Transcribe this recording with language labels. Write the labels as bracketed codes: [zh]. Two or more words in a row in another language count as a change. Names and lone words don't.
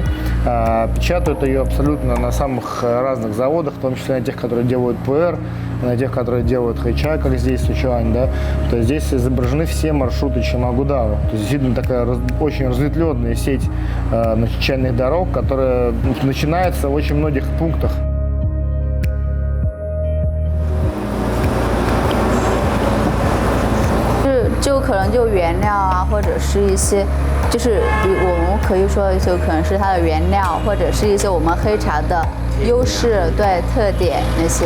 [ru] Печатают ее абсолютно на самых разных заводах, в том числе на тех, которые делают ПР, на тех, которые делают хайча, как здесь в Сычуань, да. То есть здесь изображены все маршруты Чхамагудао. То есть действительно такая очень разветвленная сеть чайных дорог, которая начинается в очень многих пунктах. [zh] 就可能就原料啊，或者是一些，就是我们可以说就可能是它的原料，或者是一些我们黑茶的优势，对特点那些。